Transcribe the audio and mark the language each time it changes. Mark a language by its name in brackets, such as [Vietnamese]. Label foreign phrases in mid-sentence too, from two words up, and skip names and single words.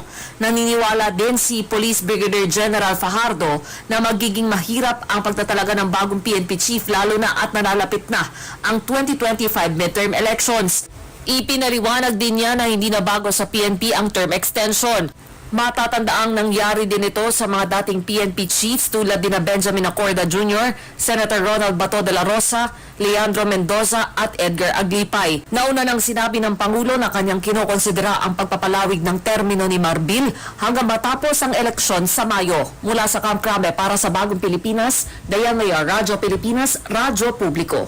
[Filipino] Naniniwala din si Police Brigadier General Fajardo na magiging mahirap ang pagtatalaga ng bagong PNP chief lalo na at nalalapit na ang 2025 [English] midterm elections. [Filipino] Ipinaliwanag din niya na hindi na bago sa PNP ang term extension. Matatandaang nangyari din ito sa mga dating PNP chiefs tulad ni Benjamin Acorda Jr., Senator Ronald Bato de la Rosa, Leandro Mendoza at Edgar Aglipay. Nauna nang sinabi ng Pangulo na kanyang kinokonsidera ang pagpapalawig ng termino ni Marbil hanggang matapos ang eleksyon sa Mayo. Mula sa Camp Crame para sa Bagong Pilipinas, Dayan Lear, Radyo Pilipinas, Radyo Publiko.